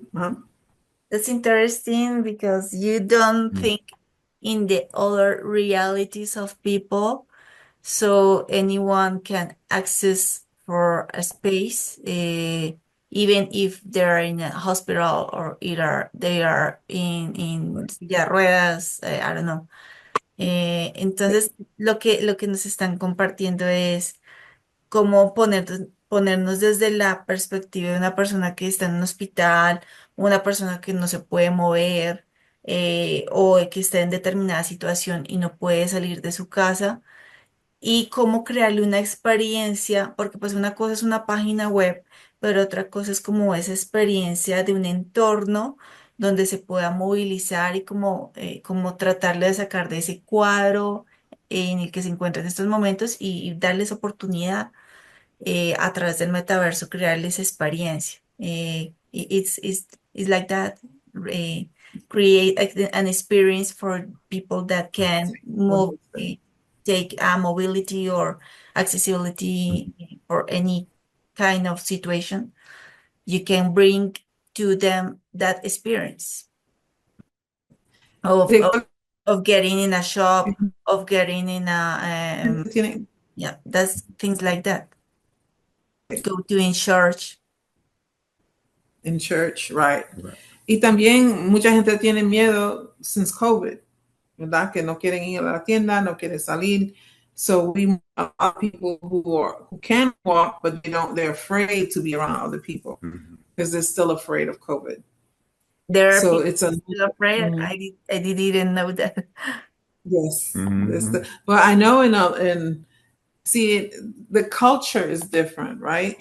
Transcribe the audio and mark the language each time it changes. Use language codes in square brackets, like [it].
[en] That's interesting because you don't think in the other realities of people, so anyone can access for a space, even if they're in a hospital or either they are in [es] silla de ruedas, [en] I don't know. [es] Entonces, lo que nos están compartiendo es cómo ponernos desde la perspectiva de una persona que está en un hospital, una persona que no se puede mover, o que está en determinada situación y no puede salir de su casa, y cómo crearle una experiencia, porque pues una cosa es una página web, pero otra cosa es como esa experiencia de un entorno donde se pueda movilizar y como tratarle de sacar de ese cuadro en el que se encuentra en estos momentos y darles oportunidad a través del metaverso crearles experiencia. [en] It's like that. Create an experience for people that can move, take mobility or accessibility or any kind of situation. You can bring to them that experience of of, of getting in a shop, of getting in a yeah, that's things like that. Go to in church. In church, right. Right. [es] Y también mucha gente tiene miedo [en] since COVID, [es] ¿verdad? Que no quieren ir a la tienda, no quieren salir. [en] So we have a lot of people who can walk, but they're afraid to be around other people because they're still afraid of COVID. There are So people it's a still afraid. I didn't even know that. yes. Mhm. But I know see, the culture is different, right?